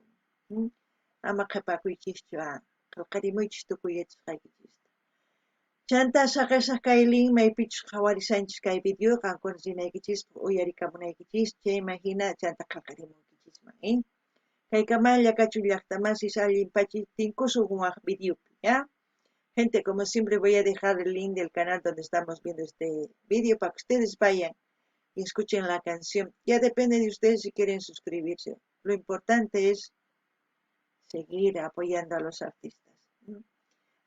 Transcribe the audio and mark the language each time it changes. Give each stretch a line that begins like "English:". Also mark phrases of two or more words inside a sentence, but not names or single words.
Quechua: Ama qhipakuychischu, qillqarimuychis tukuy yachasqaykichista. Chanta saqisaq kaylin maypichus qhawarisanchis kay video qankuna rinaykichispa uyarikamunaykichis, chayman hina chanta qillqarimunkichisman. Kaykamalla kachu llaqtamasis allinpachis tinkusun waq videopi, ¿ya?
Spanish: Gente, como siempre voy a dejar el link del canal donde estamos viendo este video para que ustedes vayan y escuchen la canción. Ya depende de ustedes si quieren suscribirse. Lo importante es seguir apoyando a los artistas, ¿no?